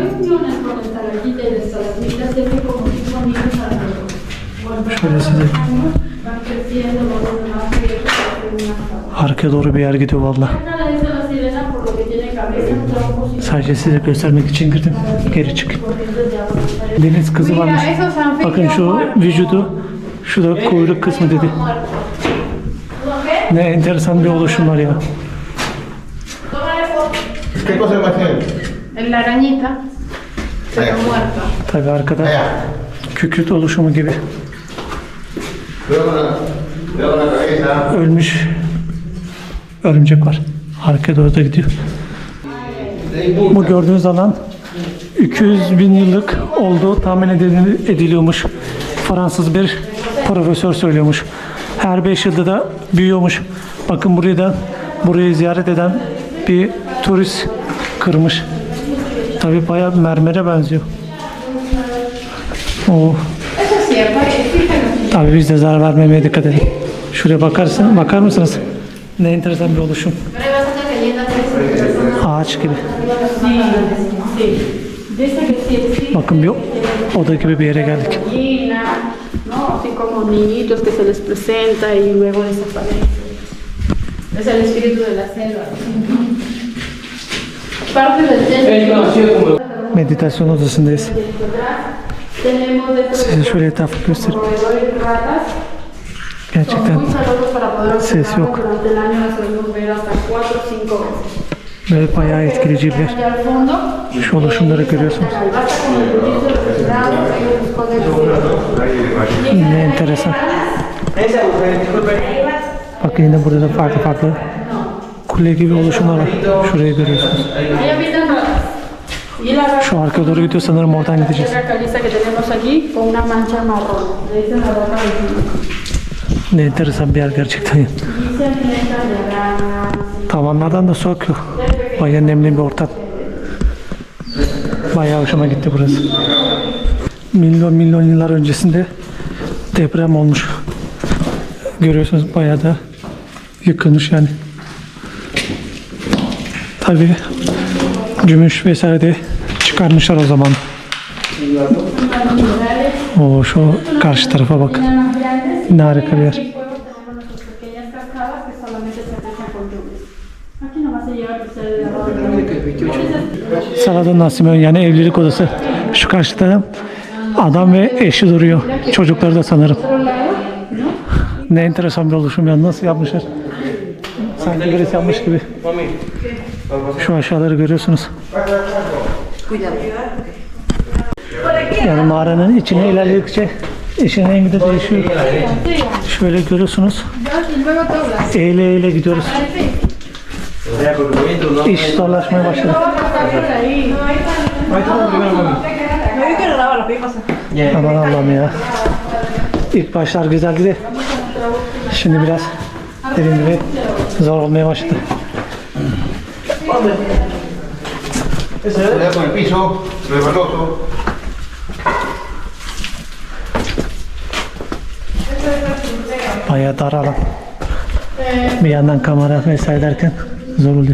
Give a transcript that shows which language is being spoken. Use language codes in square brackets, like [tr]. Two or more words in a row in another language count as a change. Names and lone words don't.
[tr] Şöyle size arkaya doğru bir yer gidiyor valla. Sadece size göstermek için girdim. Geri çık. Deniz kızı varmış. Bakın şu vücudu, şu da kuyruk kısmı dedi. Ne enteresan bir oluşum var ya. [es] ¿Qué cosa más tiene? La arañita se Allá. quedó muerta. [tr] Tabii arkada [es] Allá. [tr] kükürt oluşumu gibi. [es] Luego la cabeza. [tr] Ölmüş örümcek var. Arkaya doğru da gidiyor. Bu gördüğünüz alan 200 bin yıllık olduğu tahmin ediliyormuş. Fransız bir profesör söylüyormuş. Her 5 yılda da büyüyormuş. Bakın burayı ziyaret eden bir turist kırmış. Tabii bayağı mermere benziyor. Oo. [es] Eso sí, fíjate. [tr] Tabii biz de zarar vermemeye dikkat edin. Şuraya bakar mısınız? Ne enteresan bir oluşum. Ağaç gibi. Bakın bir oda gibi bir yere geldik. [es] ¿no? Así como niñitos que se les presenta y luego desaparecen. Es el espíritu de la selva. Parte del templo. [tr] Meditasyon odasındayız. [es] Tenemos dentro [tr] Size şöyle etrafı göstereyim. [es] proveedores ratas. [tr] Gerçekten [es] Muy saludos para poder [tr] ses [es] observarlos. [tr] yok. [es] Durante el año las podemos ver hasta 4 o 5 veces. [tr] Ve bayağı etkileyici bir yer. [es] Allá al fondo, [tr] Şu oluşumları görüyorsunuz. [es] basta con el poquito retirado, ellos esconden [tr] Ne enteresan. Bak yine burada da farklı kule gibi oluşumlar var. Şurayı görüyorsunuz. [es] Ahí habitan ratas. Y la rata [tr] Şu arkaya doğru gidiyor, sanırım oradan gideceğiz. [es] es la caliza que tenemos aquí con una mancha marrón. Le dicen la rata del [tr] Ne enteresan bir yer gerçekten. [es] Y se alimentan de ranas. [tr] Tavanlardan da su akıyor. Bayağı nemli bir ortam. Bayağı hoşuma gitti burası. Milyon yıllar öncesinde deprem olmuş. Görüyorsunuz bayağı da yıkılmış yani. Tabii gümüş vesaire de çıkarmışlar o zaman. O şu karşı tarafa bak. Ne harika bir yer. [es] Aquí podemos tener nuestras pequeñas cascadas que solamente se aprecian con lluvias. Aquí nomás se llega a apreciar el lavado de [tr] Salado Nasime yani evlilik odası. Şu karşıda adam ve eşi duruyor. Çocukları da sanırım. Ne enteresan bir oluşum ya. Nasıl yapmışlar? Sanki birisi yapmış gibi. Şu aşağıları görüyorsunuz. Yani mağaranın içine ilerledikçe işin rengi de değişiyor. Şöyle görüyorsunuz. [es] Y luego doblas. [tr] Eğile gidiyoruz. İş zorlaşmaya başladı. Aman Allah'ım ya. İlk başlar güzeldi de şimdi biraz dediğim gibi zor olmaya başladı. [es] Pelea con el piso, resbaloso. [tr] Bayağı dar alan. Bir yandan kamera vesaire derken zor oluyor.